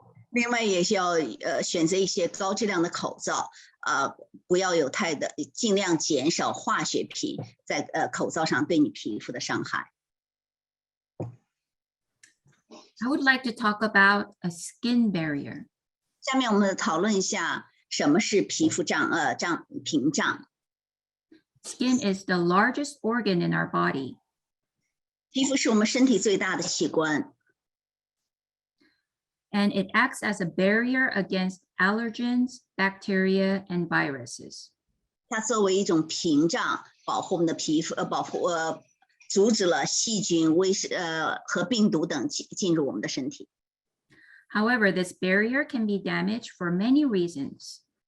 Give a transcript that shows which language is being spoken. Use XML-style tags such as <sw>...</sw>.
<zh>另外也需要选择一些高质量的口罩，不要有尽量减少化学品在口罩上对你皮肤的伤害。</zh> <en>I would like to talk about a skin barrier.</en> <zh>下面我们讨论一下什么是皮肤屏障。</zh> <en>Skin is the largest organ in our body.</en> <zh>皮肤是我们身体最大的器官。</zh> <en>And it acts as a barrier against allergens, bacteria, and viruses.</en> <zh>它作为一种屏障，保护我们的皮肤，阻止了细菌、和病毒等进入我们的身体。</zh> <en>However, this barrier can be damaged for many reasons.</en>